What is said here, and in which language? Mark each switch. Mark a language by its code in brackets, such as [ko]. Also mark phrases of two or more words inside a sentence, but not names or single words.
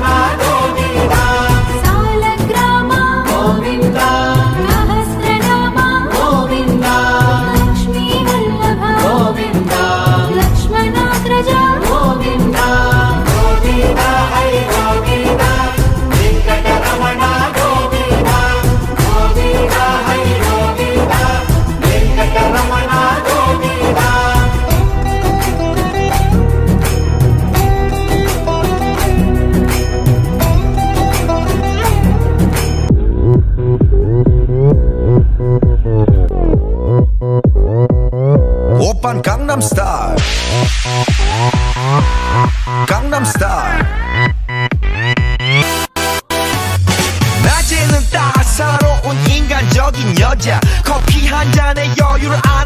[kn] ಗೋವಿಂದ ಸಾಲಗ್ರಾಮ ಗೋವಿಂದ ಸಹಸ್ರನಾಮ ಗೋವಿಂದ ಲಕ್ಷ್ಮೀ ವಲ್ಲಭ ಗೋವಿಂದ ಲಕ್ಷ್ಮಣಾಗ್ರಜ ಗೋವಿಂದ ಗೋವಿಂದ ಹರಿ ಗೋವಿಂದ ವೆಂಕಟರಮಣ ಗೋವಿಂದ ಗೋವಿಂದ ಹರಿ ಗೋವಿಂದ ವೆಂಕಟರಮಣ ಗೋವಿಂದ [ko] 오빤 강남스타일 강남스타일 낮에는 따사로운 인간적인 여자 커피 한 잔에 여유를 아는